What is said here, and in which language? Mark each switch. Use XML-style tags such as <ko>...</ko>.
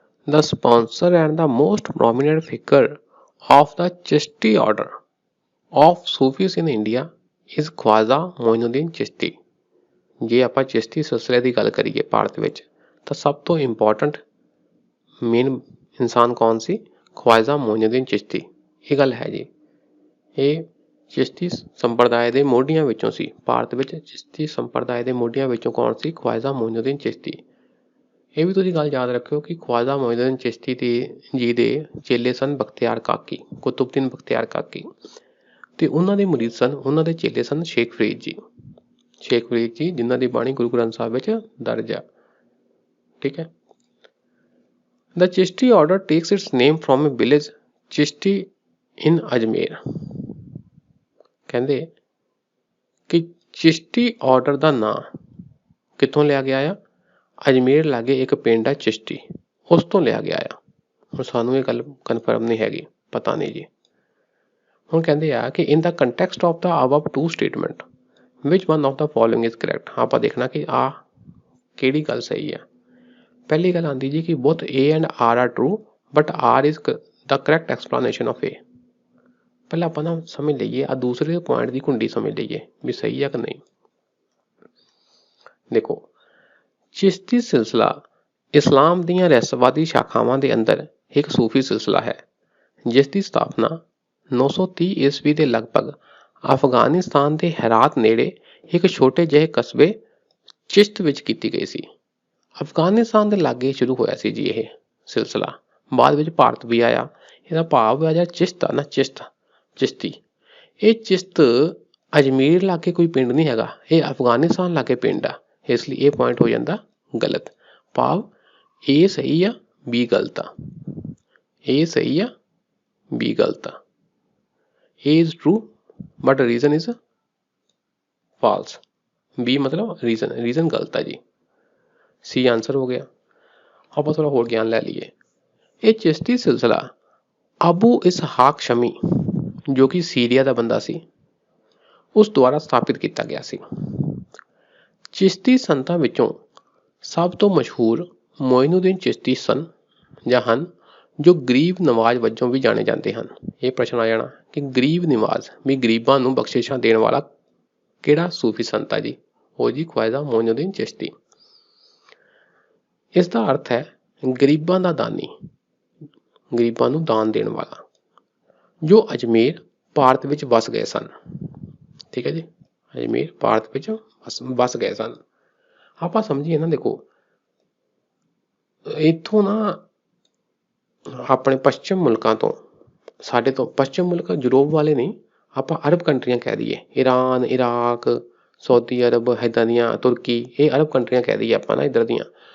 <en>The sponsor and the most prominent figure of the Chishti order of Sufis in India is Khwaja Moinuddin Chishti।</en> <pa>ਜੇ ਆਪਾਂ ਚਿਸ਼ਤੀ ਸਿਲਸਿਲੇ ਦੀ ਗੱਲ ਕਰੀਏ ਭਾਰਤ ਵਿੱਚ, ਤਾਂ ਸਭ ਤੋਂ ਇੰਪੋਰਟੈਂਟ ਮੇਨ ਇਨਸਾਨ ਕੌਣ ਸੀ? ਖਵਾਜਾ ਮੋਇਨੁਦੀਨ ਚਿਸ਼ਤੀ। ਇਹ ਗੱਲ ਹੈ ਜੀ। ਇਹ ਚਿਸ਼ਤੀ ਸੰਪਰਦਾਇ ਦੇ ਮੋਢੀਆਂ ਵਿੱਚੋਂ ਸੀ। ਭਾਰਤ ਵਿੱਚ ਚਿਸ਼ਤੀ ਸੰਪਰਦਾਇ ਦੇ ਮੋਢੀਆਂ ਵਿੱਚੋਂ ਕੌਣ ਸੀ? ਖਵਾਜਾ ਮੋਇਨੁਦੀਨ ਚਿਸ਼ਤੀ। ਇਹ ਵੀ ਤੁਸੀਂ ਗੱਲ ਯਾਦ ਰੱਖਿਓ ਕਿ ਖਵਾਜਾ ਮੋਇਨੁਦੀਨ ਚਿਸ਼ਤੀ ਜੀ ਦੇ ਚੇਲੇ ਸਨ ਬਖਤਿਆਰ ਕਾਕੀ, ਕੁਤੁਬਦੀਨ ਬਖਤਿਆਰ ਕਾਕੀ, ਤੇ ਉਹਨਾਂ ਦੇ ਮੁਰੀਦ ਸਨ, ਉਹਨਾਂ ਦੇ ਚੇਲੇ ਸਨ ਸ਼ੇਖ ਫਰੀਦ ਜੀ। ਸ਼ੇਖ ਫਰੀਦ ਜੀ ਜਿਨ੍ਹਾਂ ਦੀ ਬਾਣੀ ਗੁਰੂ ਗ੍ਰੰਥ ਸਾਹਿਬ ਵਿੱਚ ਦਰਜ ਆ। ਠੀਕ ਹੈ।</pa> <en>The Chishti order takes its name from a village Chishti in Ajmer।</en> <pa>ਕਹਿੰਦੇ ਕਿ ਚਿਸ਼ਤੀ ਆਰਡਰ ਦਾ ਨਾਂ ਕਿੱਥੋਂ ਲਿਆ ਗਿਆ ਆ? ਅਜਮੇਰ ਲਾਗੇ ਇੱਕ ਪਿੰਡ ਆ ਚਿਸ਼ਤੀ, ਉਸ ਤੋਂ ਲਿਆ ਗਿਆ ਆ। ਹੁਣ ਸਾਨੂੰ ਇਹ ਗੱਲ ਕਨਫਰਮ ਨਹੀਂ ਹੈਗੀ, ਪਤਾ ਨਹੀਂ ਜੀ। ਹੁਣ ਕਹਿੰਦੇ ਆ ਕਿ</pa> <en>in the context of the above two statement which one of the following is correct।</en> <pa>ਆਪਾਂ ਦੇਖਣਾ ਕਿ ਆਹ ਕਿਹੜੀ ਗੱਲ ਸਹੀ ਆ। ਪਹਿਲੀ ਗੱਲ ਆਉਂਦੀ ਜੀ ਕਿ</pa> <en>both A and R are true but R is the correct explanation of A।</en> <pa>ਪਹਿਲਾਂ ਆਪਾਂ ਨਾ ਸਮਝ ਲਈਏ, ਆ ਦੂਸਰੇ ਪੁਆਇੰਟ ਦੀ ਕੁੰਡੀ ਸਮਝ ਲਈਏ ਵੀ ਸਹੀ ਆ ਕਿ ਨਹੀਂ। ਦੇਖੋ, ਚਿਸ਼ਤੀ ਸਿਲਸਿਲਾ ਇਸਲਾਮ ਦੀਆਂ ਰਹੱਸਵਾਦੀ ਸ਼ਾਖਾਵਾਂ ਦੇ ਅੰਦਰ ਇੱਕ ਸੂਫੀ ਸਿਲਸਿਲਾ ਹੈ, ਜਿਸ ਦੀ ਸਥਾਪਨਾ 930 ਈਸਵੀ ਦੇ ਲਗਭਗ ਅਫਗਾਨਿਸਤਾਨ ਦੇ ਹੈਰਾਤ ਨੇੜੇ ਇੱਕ ਛੋਟੇ ਜਿਹੇ ਕਸਬੇ ਚਿਸ਼ਤ ਵਿੱਚ ਕੀਤੀ ਗਈ ਸੀ। ਅਫਗਾਨਿਸਤਾਨ ਦੇ ਲਾਗੇ ਸ਼ੁਰੂ ਹੋਇਆ ਸੀ ਜੀ ਇਹ ਸਿਲਸਿਲਾ, ਬਾਅਦ ਵਿੱਚ ਭਾਰਤ ਵੀ ਆਇਆ। ਇਹਦਾ ਭਾਵ ਹੈ ਜਿਹੜਾ ਚਿਸ਼ਤ ਆ ਨਾ, ਚਿਸ਼ਤੀ, ਇਹ ਚਿਸ਼ਤ ਅਜਮੇਰ ਲਾਗੇ ਕੋਈ ਪਿੰਡ ਨਹੀਂ ਹੈਗਾ, ਇਹ ਅਫਗਾਨਿਸਤਾਨ ਲਾਗੇ ਪਿੰਡ ਆ। ਇਸ ਲਈ ਇਹ ਪੁਆਇੰਟ ਹੋ ਜਾਂਦਾ ਗਲਤ। ਭਾਵ ਇਹ ਸਹੀ ਆ, ਬੀ ਗਲਤ ਆ। ਇਹ ਸਹੀ ਆ, ਬੀ ਗਲਤ ਆ।</pa> <en>A is true but reason is false।</en> <pa>B ਮਤਲਬ ਰੀਜ਼ਨ ਗਲਤ ਆ ਜੀ। C ਆਂਸਰ ਹੋ ਗਿਆ। ਆਪਾਂ ਥੋੜਾ ਹੋਰ ਗਿਆਨ ਲੈ ਲਈਏ। ਇਹ ਚਿਸ਼ਤੀ ਸਿਲਸਿਲਾ ਅਬੂ ਇਸਹਾਕ ਸ਼ਮੀ ਜੋ ਕਿ ਸੀਰੀਆ ਦਾ ਬੰਦਾ ਸੀ, ਉਸ ਦੁਆਰਾ ਸਥਾਪਿਤ ਕੀਤਾ ਗਿਆ ਸੀ। ਚਿਸ਼ਤੀ ਸੰਤਾਂ ਵਿੱਚੋਂ ਸਭ ਤੋਂ ਮਸ਼ਹੂਰ ਮੋਇਨੂਦੀਨ ਚਿਸ਼ਤੀ ਸਨ ਜਾਂ ਹਨ, ਜੋ ਗਰੀਬ ਨਵਾਜ਼ ਵਜੋਂ ਵੀ ਜਾਣੇ ਜਾਂਦੇ ਹਨ। ਇਹ ਪ੍ਰਸ਼ਨ ਆ ਜਾਣਾ ਕਿ ਗਰੀਬ ਨਵਾਜ਼ ਵੀ ਗਰੀਬਾਂ ਨੂੰ ਬਖਸ਼ਿਸ਼ਾਂ ਦੇਣ ਵਾਲਾ ਕਿਹੜਾ ਸੂਫੀ ਸੰਤ ਹੈ ਜੀ? ਉਹ ਜੀ ख्वाजा मोइनुद्दीन चिश्ती। ਇਸ ਦਾ ਅਰਥ ਹੈ ਗਰੀਬਾਂ ਦਾ ਦਾਨੀ, ਗਰੀਬਾਂ ਨੂੰ ਦਾਨ ਦੇਣ ਵਾਲਾ, ਜੋ ਅਜਮੇਰ ਭਾਰਤ ਵਿੱਚ ਵਸ ਗਏ ਸਨ। ਠੀਕ ਹੈ ਜੀ, ਅਜਮੇਰ ਭਾਰਤ ਵਿੱਚ ਵਸ ਗਏ ਸਨ। ਆਪਾਂ ਸਮਝੀਏ ਨਾ, ਦੇਖੋ ਇੱਥੋਂ ਨਾ ਆਪਣੇ ਪੱਛਮ ਮੁਲਕਾਂ ਤੋਂ, ਸਾਡੇ ਤੋਂ ਪੱਛਮ ਮੁਲਕ ਯੂਰਪ ਵਾਲੇ ਨਹੀਂ, ਆਪਾਂ ਅਰਬ ਕੰਟਰੀਆਂ ਕਹਿ ਦਈਏ, ਈਰਾਨ, ਇਰਾਕ, ਸਾਊਦੀ ਅਰਬ, ਇੱਦਾਂ ਦੀਆਂ, ਤੁਰਕੀ, ਇਹ ਅਰਬ ਕੰਟਰੀਆਂ ਕਹਿ ਦਈਏ ਆਪਾਂ ਨਾ ਇੱਧਰ ਦੀਆਂ।</pa>